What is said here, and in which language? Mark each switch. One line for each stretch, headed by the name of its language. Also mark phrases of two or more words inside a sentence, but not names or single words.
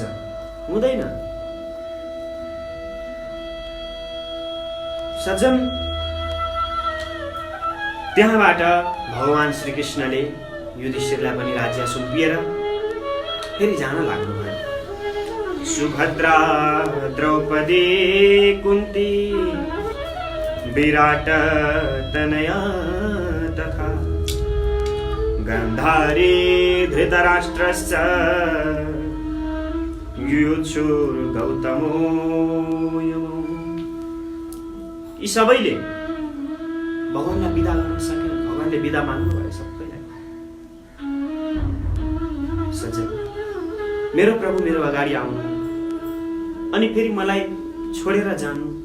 Nepali: हुँदैन। सज्जन, त्यहाँबाट भगवान श्रीकृष्णले युधिष्ठिरलाई पनि राज्य सुम्पिएर फेरि जान लाग्नुभयो।
Sanskrit: सुभद्रा, द्रौपदी, कुन्ती, विराट तनया तथा गान्धारी, धृतराष्ट्रश्च युयुत्सुर्गौतमो।
Nepali: यी सबैले भगवानलाई बिदा गर्न सकेन। भगवानले बिदा माग्नु भयो सबैलाई। सज्जन, मेरो प्रभु मेरो अगाडि आउनु अनि फेरि मलाई छोडेर जानु।